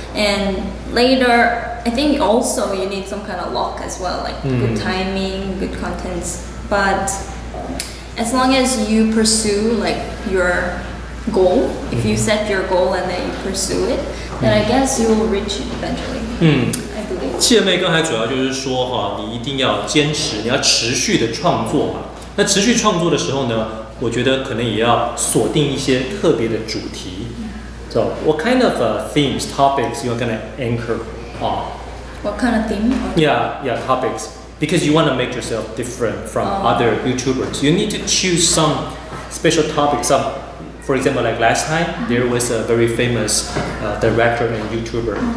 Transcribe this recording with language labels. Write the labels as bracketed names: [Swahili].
[English] And later, I think also you need some kind of luck as well, like good timing, good contents. But as long as you pursue like your goal, if you set your goal and then you pursue it, then I guess you will reach it eventually. I believe. [Chinese] 企鹅妹刚才主要就是说你一定要坚持，你要持续的创作嘛。那持续创作的时候呢，我觉得可能也要锁定一些特别的主题。 [English] So, what kind of themes, topics you're gonna anchor on? What kind of theme? Yeah, topics. Because you want to make yourself different from other YouTubers. You need to choose some special topics. For example, like last time, there was a very famous director and YouTuber.